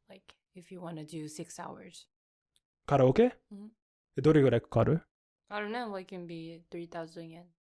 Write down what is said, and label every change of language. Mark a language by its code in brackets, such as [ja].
[en] Like, if you want to do 6 hours. [ja] カラオケ、どれぐらいかかる？ [en] I don't know, like, it can be 3,000 yen.